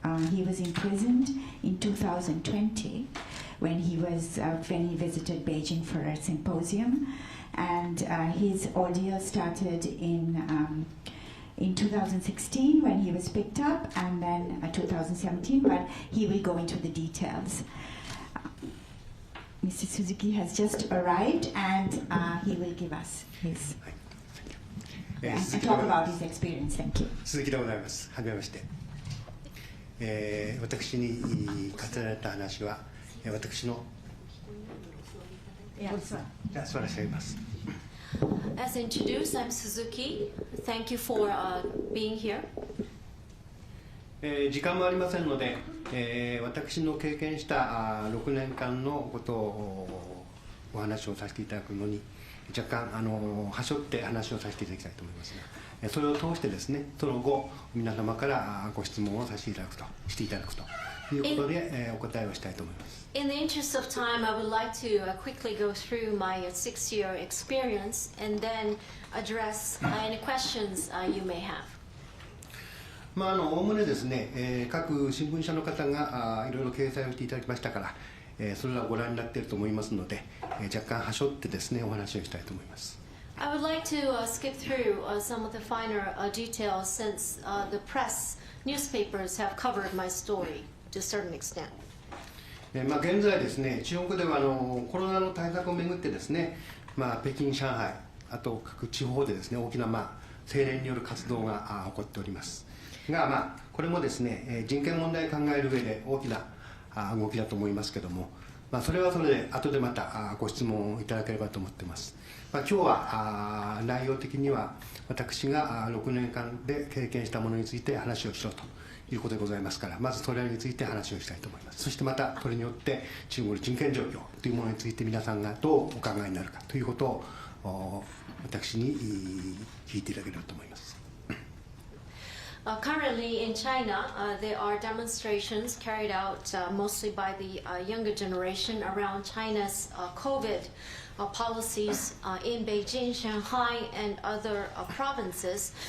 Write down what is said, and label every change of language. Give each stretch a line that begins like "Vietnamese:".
English: He was imprisoned in 2020 when he visited Beijing for a symposium, and his ordeal started in 2016 when he was picked up, and then 2017, but he will go into the details. Mr. Suzuki has just arrived, and he will give us his and talk about his experience. Thank you.
Japanese: 鈴木でございます。はじめまして。私に語られた話は私の素晴らしいます。
English: As introduced, I'm Suzuki. Thank you for being here.
Japanese: 時間もありませんので、私の経験した6年間のことをお話をさせていただくのに若干はしょって話をさせていただきたいと思いますが、それを通してですね、その後皆様からご質問をさせていただくということで、お答えをしたいと思います。
English: In the interest of time, I would like to quickly go through my 6-year experience and then address any questions you may have.
Japanese: おおむねですね、各新聞社の方がいろいろ掲載をしていただきましたから、それらをご覧になっていると思いますので、若干はしょってですね、お話をしたいと思います。
English: I would like to skip through some of the finer details since the press newspapers have covered my story to a certain extent.
Japanese: 現在ですね、中国ではコロナの対策をめぐってですね、北京、上海、あと各地方でですね、大きな青年による活動が起こっておりますが、これもですね、人権問題を考える上で大きな動きだと思いますけども、それはそれで後でまたご質問をいただければと思っています。今日は内容的には私が6年間で経験したものについて話をしろということでございますから、まずそれについて話をしたいと思います。そしてまたこれによって中国の人権状況というものについて皆さんがどうお考えになるかということを私に聞いていただければと思います。
English: Currently in China, there are demonstrations carried out mostly by the younger generation around China's COVID policies in Beijing, Shanghai, and other provinces.